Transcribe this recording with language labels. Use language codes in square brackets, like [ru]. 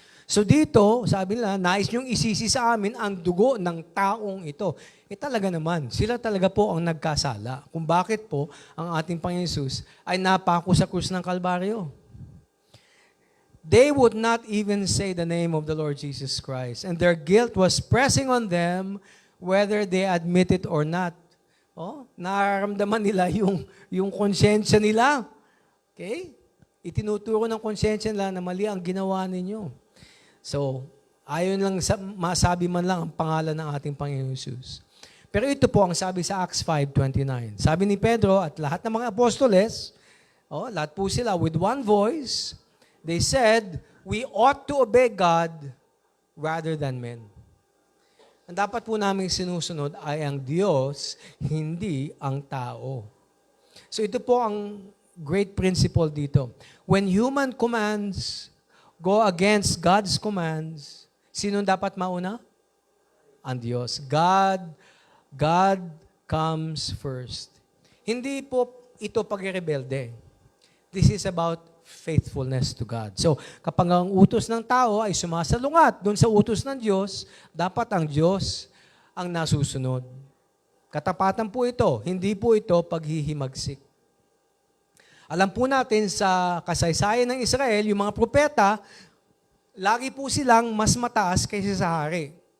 [tl] So dito, sabi nila, nais niyong isisi sa amin ang dugo ng taong ito. Talaga naman, sila talaga po ang nagkasala. Kung bakit po ang ating Panginoon Jesus ay napako sa krus ng Kalbaryo. [en] They would not even say the name of the Lord Jesus Christ. And their guilt was pressing on them whether they admit it or not. [tl] Nararamdaman nila yung konsyensya nila. Okay? Itinuturo ng konsyensya nila na mali ang ginawa ninyo. So, ayon lang masabi man lang ang pangalan ng ating Panginoon Jesus. Pero ito po ang sabi sa Acts 5:29. Sabi ni Pedro at lahat ng mga apostoles, lahat po sila [en] with one voice, they said, we ought to obey God rather than men. [tl] Ang dapat po namin sinusunod ay ang Diyos, hindi ang tao. So ito po ang [en] great principle [tl] dito. [en] When human commands go against God's commands, [tl] sino dapat mauna? Ang Diyos. [en] God comes first. [tl] Hindi po ito pagrebelde. [en] This is about faithfulness to God. [tl] So, kapag ang utos ng tao ay sumasalungat doon sa utos ng Diyos, dapat ang Diyos ang nasusunod. Katapatan po ito. Hindi po ito paghihimagsik. Alam po natin sa kasaysayan ng Israel, yung mga propeta, lagi po silang mas mataas kaysa sa hari.